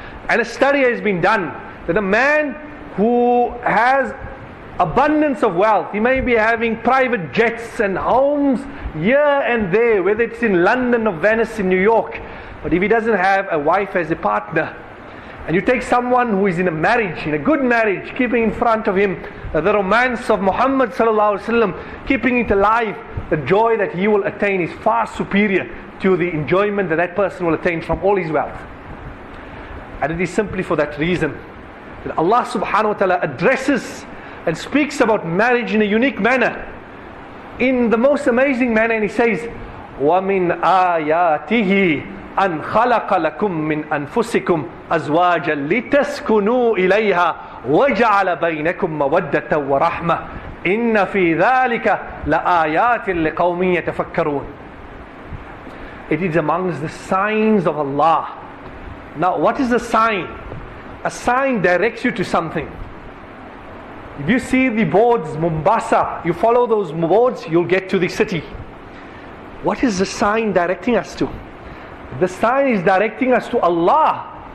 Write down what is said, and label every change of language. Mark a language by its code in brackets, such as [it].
[en] And a study has been done that a man who has abundance of wealth, he may be having private jets and homes here and there, whether it's in London or Venice, in New York, but if he doesn't have a wife as a partner, and you take someone who is in a marriage, in a good marriage, keeping in front of him the romance of Muhammad sallallahu alaihi wasallam, keeping it alive, the joy that he will attain is far superior to the enjoyment that that person will attain from all his wealth. And it is simply for that reason that Allah subhanahu wa ta'ala addresses and speaks about marriage in a unique manner. in the most amazing manner, and he says, [ar] وَمِنْ آيَاتِهِ أَنْ خَلَقَ لَكُم مِّنْ أَنفُسِكُمْ أَزْوَاجًا لِتَسْكُنُوا إِلَيْهَا وَجَعَلَ بَيْنَكُم مَّوَدَّةً وَرَحْمَةً إِنَّ فِي ذَلِكَ لَآيَاتٍ لِقَوْمٍ يَتَفَكَّرُونَ. [en] It is amongst the signs of Allah. Now, what is a sign? A sign directs you to something. If you see the boards, Mombasa, you follow those boards, you'll get to the city. What is the sign directing us to? The sign is directing us to Allah.